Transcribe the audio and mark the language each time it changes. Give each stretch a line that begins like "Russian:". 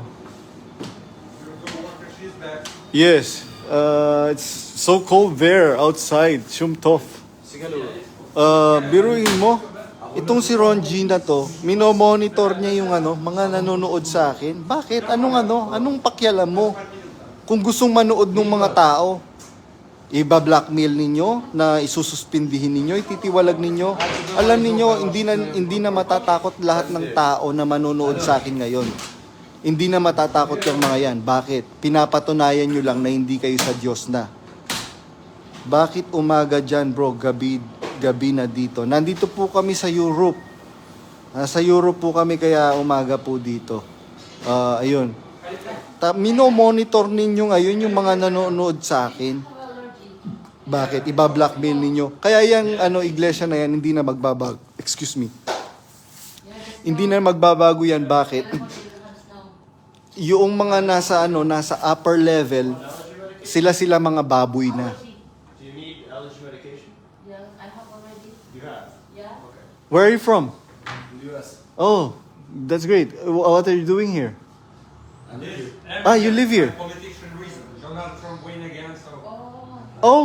English: Your coworker, she's back. Yes, it's so cold there outside, Shumtov.
Filipino: Biruin mo, itong si Ron G na to, minomonitor niya yung mga nanonood sa akin. Bakit? Anong pakialam mo? Kung gustong manood ng mga tao, iba-blackmail ninyo, na isususpindihin ninyo, ititiwalag ninyo. Alam ninyo, hindi na matatakot lahat ng tao na manonood sa akin ngayon. Hindi na matatakot yung mga yan. Bakit? Pinapatunayan nyo lang na hindi kayo sa Diyos na. Bakit umaga dyan, bro? Gabi na dito. Nandito po kami sa Europe. Sa Europe po kami, kaya umaga po dito. Ayun. Minomonitor ninyo ngayon yung mga nanonood sa akin. Bakit? Iba-blackmail ninyo. Kaya yung iglesia na yan, hindi na magbabago.
English: Excuse me.
Filipino: Hindi na magbabago yan. Bakit? Yung mga nasa upper level, sila mga baboy na.
English: Do you need allergy medication? Yeah, I have already. You have? Yeah. Where are you from? In the US. Oh, that's great. What are you doing here? I live here. You live here. Politician reason. Donald Trump win again, so. Oh.